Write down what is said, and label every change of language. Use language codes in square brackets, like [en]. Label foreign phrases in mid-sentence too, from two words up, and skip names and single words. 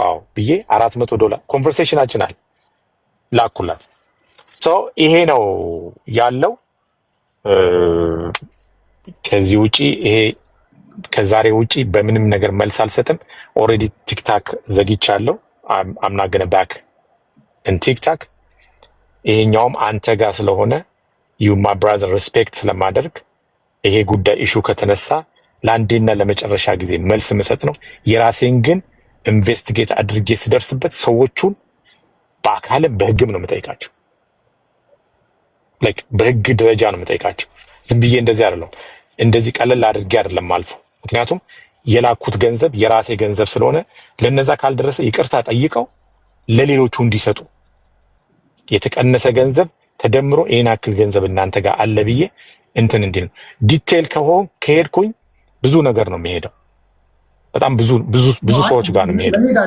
[am] አዎ ብዬ $400 ኮንቨርሴሽናችን አለ ላኩላት። ሰው ይሄ ነው ያለው። ከዚህ ውጪ ይሄ ከዛሬ ውጪ በምንም ነገር መልስ አልሰጥም። ኦልሬዲ ቲክታክ ዘግቻለሁ። [en] I'm not gonna back in [am] ቲክታክ። ይሄኛውም አንተ ጋር ስለሆነ [en] you my brother respect [am] ስለማደርግ ይሄ ጉዳይ ኢሹ ከተነሳ ለአንዴና ለመጨረሻ ጊዜ መልስ መስጠት ነው። የራሴን ግን ኢንቨስቲጌት አድርጌ ስደርስበት ሰዎቹን በአካልም በህግም ነው የምጠይቃቸው። ላይክ በህግ ደረጃ ነው የምጠይቃቸው። ዝም ብዬ እንደዚህ አይደለም፣ እንደዚህ ቀለል አድርጌ አይደለም አልፎ። ምክንያቱም የላኩት ገንዘብ የራሴ ገንዘብ ስለሆነ ለነዛ ካልደረሰ ይቅርታ ጠይቀው ለሌሎቹ እንዲሰጡ የተቀነሰ ገንዘብ ተደምሮ ይሄን አክል ገንዘብ እናንተ ጋር አለ ብዬ እንትን እንዲል ነው። ዲቴል ከሄድኩኝ ብዙ ነገር ነው የሚሄደው። በጣም ብዙ ሰዎች ጋር ነው የሚሄደው።